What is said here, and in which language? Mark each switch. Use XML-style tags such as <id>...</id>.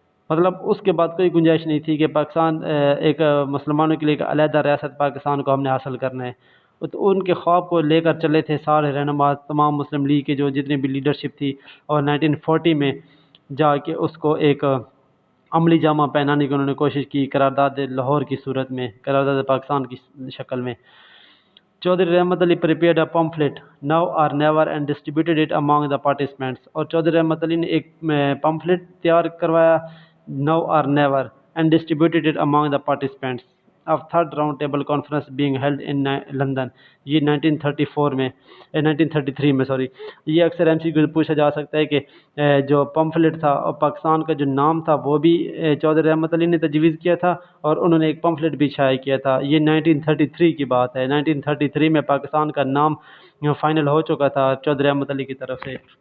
<ur>مطلب اس کے بعد کوئی گنجائش نہیں تھی کہ پاکستان ایک مسلمانوں کے لیے ایک علیحدہ ریاست پاکستان کو ہم نے حاصل کرنا ہے۔ تو ان کے خواب کو لے کر چلے تھے سارے رہنما، تمام مسلم لیگ کے جو جتنی بھی لیڈرشپ تھی، اور 1940 میں جا کے اس کو ایک عملی جامہ پہنانے کی انہوں نے کوشش کی، قرارداد لاہور کی صورت میں، قرارداد پاکستان کی شکل میں۔ Chaudhry Rahmat Ali</ur> <en>prepared a pamphlet now or never and distributed it among the participants.</en> <ur>اور چودھری رحمت علی نے ایک پمفلٹ تیار کروایا</ur> <en>now or never and distributed it among the participants of third round table conference being held in London.</en> <ur>یہ 1933 میں سوری، یہ اکثر M C کو پوچھا جا سکتا ہے کہ جو پمفلٹ تھا اور پاکستان کا جو نام تھا وہ بھی چودھری رحمت علی نے تجویز کیا تھا اور انہوں نے ایک پمفلٹ بھی شائع کیا تھا۔ یہ 1933 کی بات ہے، 1933 میں پاکستان کا نام فائنل ہو چکا تھا چودھری رحمت علی کی طرف سے،</ur>